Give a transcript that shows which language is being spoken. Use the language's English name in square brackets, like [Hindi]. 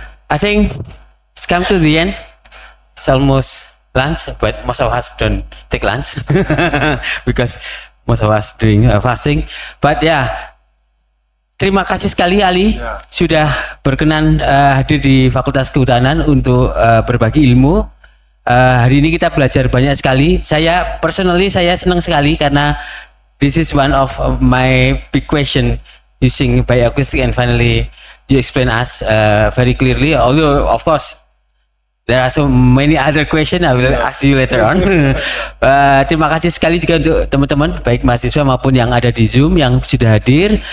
[English] I think it's come to the end. It's almost lunch, but most of us don't take lunch because most of us doing fasting. But yeah, [Indonesian] terima kasih sekali Ali sudah berkenan hadir di Fakultas Kehutanan untuk berbagi ilmu. Hari ini kita belajar banyak sekali. Saya [English] personally [Indonesian] senang sekali karena [English] this is one of my big question using bioacoustic, and finally you explain us very clearly. Although of course there are so many other questions, I will ask you later on. [Indonesian] Terima kasih sekali juga untuk teman-teman baik mahasiswa maupun yang ada di Zoom yang sudah hadir.